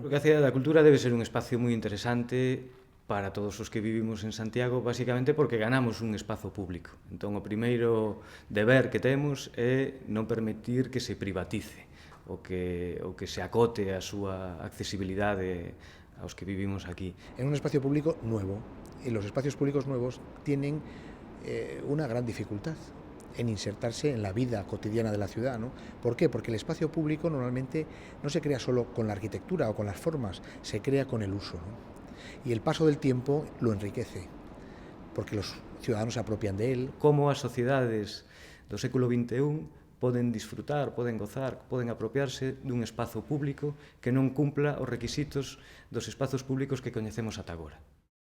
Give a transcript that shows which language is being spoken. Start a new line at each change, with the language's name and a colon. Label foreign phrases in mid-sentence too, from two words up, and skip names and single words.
Galician: Creo que a Cidade da Cultura debe ser un espacio moi interesante para todos os que vivimos en Santiago, basicamente porque ganamos un espazo público. Entón, o primeiro deber que temos é non permitir que se privatice ou que se acote a súa accesibilidade aos que vivimos aquí.
Spanish: En un espacio público nuevo, y los espacios públicos nuevos tienen una gran dificultad en insertarse en la vida cotidiana de la ciudad, ¿no? ¿Por qué? Porque el espacio público normalmente no se crea solo con la arquitectura o con las formas, se crea con el uso, ¿no? Y el paso del tiempo lo enriquece, porque los ciudadanos se apropian de él.
Galician: Como as sociedades do século XXI poden disfrutar, poden gozar, poden apropiarse dun espazo público que non cumpla os requisitos dos espazos públicos que coñecemos ata agora.